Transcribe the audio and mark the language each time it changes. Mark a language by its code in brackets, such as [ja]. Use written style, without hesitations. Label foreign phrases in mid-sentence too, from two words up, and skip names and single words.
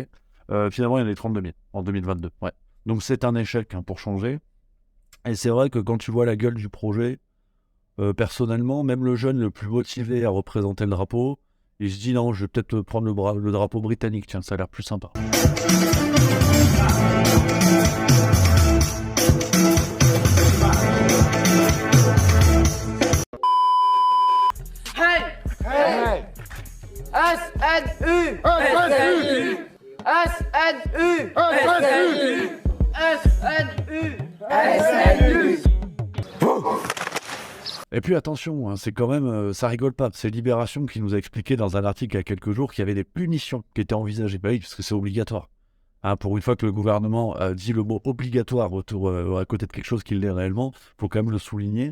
[fr] Finalement, il y en a 32 000 en 2022. Ouais. Donc, c'est un échec pour changer. Et c'est vrai que quand tu vois la gueule du projet, personnellement, même le jeune le plus motivé à représenter le drapeau, il se dit non, je vais peut-être prendre le drapeau britannique, tiens, ça a l'air plus sympa. Hey! Hey! SNU! SNU! SNU! SNU! SNU! Et puis attention, c'est quand même, ça rigole pas. C'est Libération qui nous a expliqué dans un article il y a quelques jours qu'il y avait des punitions qui étaient envisagées. Bah oui, parce que c'est obligatoire. Pour une fois que le gouvernement dit le mot obligatoire à côté de quelque chose qu'il l'est réellement, il faut quand même le souligner.